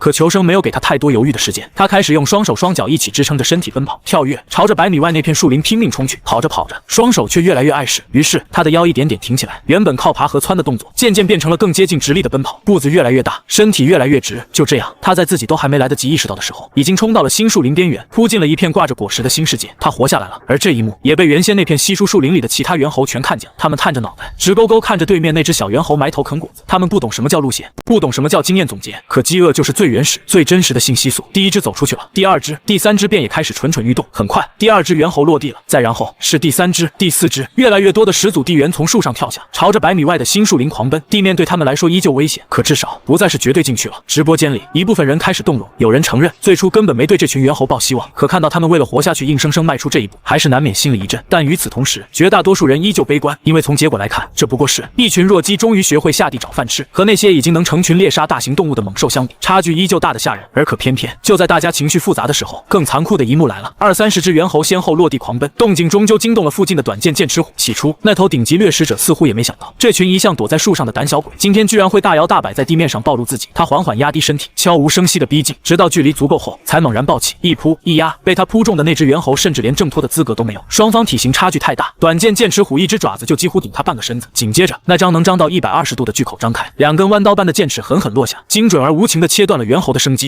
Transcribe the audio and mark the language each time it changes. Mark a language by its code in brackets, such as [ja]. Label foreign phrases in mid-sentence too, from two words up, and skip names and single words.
[zh] 可求生沒有給他太多猶豫的時間，他開始用雙手雙腳一起支撐着身體奔跑、跳躍，朝着100米外那片樹林拼命衝去。跑着跑着，雙手卻越來越碍事，於是他的腰一點點挺起來，原本靠爬和蹿的动作，漸漸變成了更接近直立的奔跑，步子越來越大，身體越來越直。就這樣，他在自己都還沒來得及意識到的時候，已經衝到了新樹林邊緣，撲進了一片掛着果實的新世界。他活下來了，而這一幕也被原先那片稀疏樹林裡的其他猿猴全看見了。他們探着腦袋，直勾勾看着對面那只小猿猴埋頭啃果子。他們不懂什麼叫路線，不懂什麼叫經驗總結，可飢餓就是最原始、最真實的信息素。第一只走出去了，第二只、第三只便也開始蠢蠢欲动。很快，第二只猿猴落地了，再然後是第三只、第四只，越来越多的始祖地缘從樹上跳下，朝着100米外的新樹林狂奔。地面對他們來說依舊危險，可至少不再是绝对禁区了。直播間裡，一部分人開始動容，有人承認最初根本沒對这群猿猴抱希望，可看到他們為了活下去硬生生邁出這一步，還是難免心裡一震。但與此同時，絕大多數人依舊悲觀，因為從結果來看，這不過是一群弱雞終於學會下地找飯吃，和那些已經能成群獵殺大型動物的猛獸相比，差距依舊大得嚇人。而可偏偏就在大家情緒複雜的時候，更殘酷的一幕來了，20-30只猿猴先後落地狂奔，動靜終究驚動了附近的短劍剑齒虎。起初，那头頂级掠食者似乎也没想到，这群一向躲在树上的胆小鬼，今天居然会大摇大摆在地面上暴露自己。他緩緩壓低身體，悄無聲息地逼近，直到距離足夠後，才猛然抱起，一撲一壓。被他撲中的那只猿猴甚至連掙脫的資格都沒有，雙方體型差距太大，短劍劍齒虎一只爪子就幾乎頂他半個身子。緊接着，那張能張到120度的巨口張開，兩根彎刀般的劍齒狠狠落下，精準而無情地切斷了猿猴的生機。